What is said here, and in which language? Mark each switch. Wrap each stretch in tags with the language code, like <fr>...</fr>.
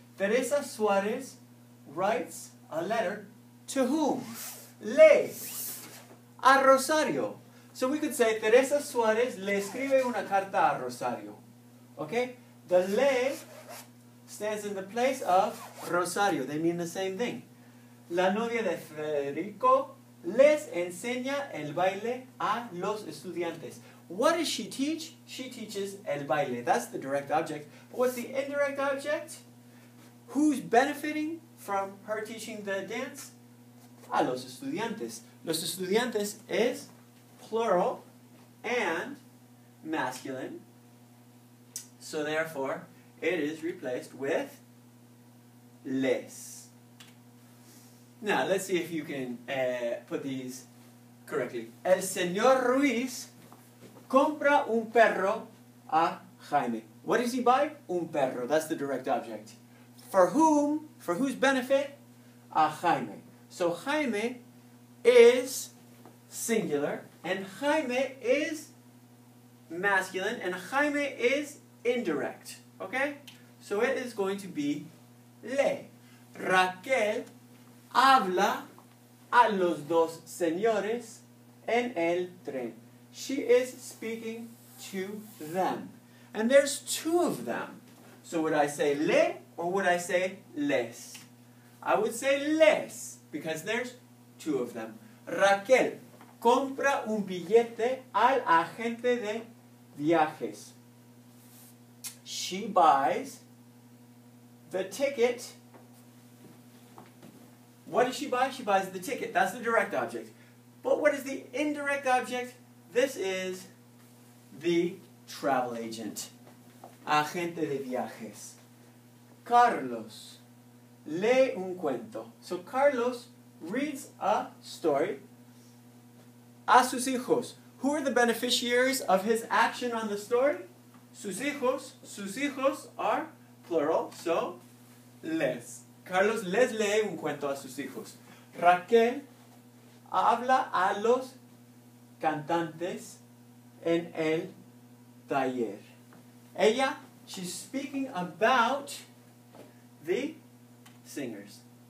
<en>Teresa Suárez writes a letter to whom?</en> <es>Le a Rosario.</es> <en>So we could say</en> <es>Teresa Suárez le escribe una carta a Rosario.</es> <en>Okay? The le stands in the place of Rosario. They mean the same thing.</en> <es>La novia de Federico les enseña el baile a los estudiantes.</es> <en>What does she teach? She teaches</en> <es>el baile.</es> <en>That's the direct object. But what's the indirect object? Who's benefiting from her teaching the dance?</en> <es>A los estudiantes.</es> <en>Los estudiantes is plural and masculine. So therefore, it is replaced with les. Now, let's see if you can put these correctly.</en> <es>El señor Ruiz compra un perro a Jaime.</es> <en>What does he buy?</en> <es>Un perro.</es> <en>That's the direct object. For whom? For whose benefit?</en> <es>A Jaime.</es> <en>So Jaime is singular, and Jaime is masculine, and Jaime is indirect. Okay? So it is going to be le.</en> <es>Raquel habla a los dos señores en el tren.</es> <en>She is speaking to them. And there's two of them. So would I say le or would I say les? I would say les because there's two of them.</en> <es>Raquel compra un billete al agente de viajes.</es> <en>She buys the ticket. What does she buy? She buys the ticket. That's the direct object. But what is the indirect object? This is the travel agent.</en> <es>Agente de viajes. Carlos lee un cuento.</es> <en>So Carlos reads a story</en> <es>a sus hijos.</es> <en>Who are the beneficiaries of his action on the story?</en> <es>Sus hijos.</es> <en>Sus hijos are plural, so les.</en> <es>Carlos les lee un cuento a sus hijos. Raquel habla a los cantantes en el taller. Ella,</es> <en>she's speaking about the singers.</en>